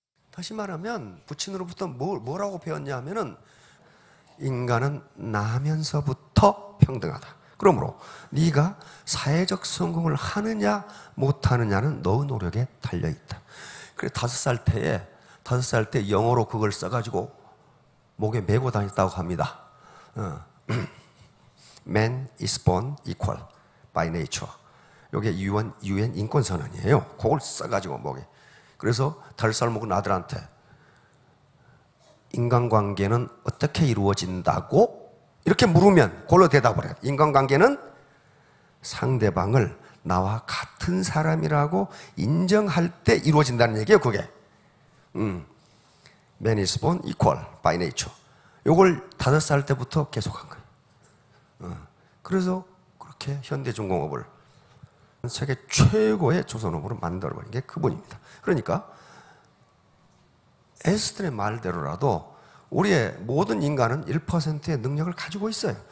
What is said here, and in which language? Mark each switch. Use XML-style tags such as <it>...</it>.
<ko>다시 말하면 부친으로부터 뭐라고 배웠냐 하면은 인간은 나면서부터 평등하다. 그러므로 네가 사회적 성공을 하느냐 못하느냐는 너의 노력에 달려있다. 그래 5살 때 영어로 그걸 써가지고 목에 메고 다녔다고 합니다.</ko> <en>Man is born equal by nature.</en> <ko>이게 UN 인권선언이에요. 그걸 써가지고 목에. 그래서 5살 먹은 아들한테 인간관계는 어떻게 이루어진다고? 이렇게 물으면 그걸로 대답을 해요. 인간관계는 상대방을 나와 같은 사람이라고 인정할 때 이루어진다는 얘기예요, 그게.</ko> <en>Man is born equal by nature.</en> <ko>이걸 5살 때부터 계속한 거예요. 그래서 그렇게 현대중공업을 세계 최고의 조선업으로 만들어버린 게 그분입니다. 그러니까 에스트의 말대로라도 우리의 모든 인간은 1%의 능력을 가지고 있어요.</ko>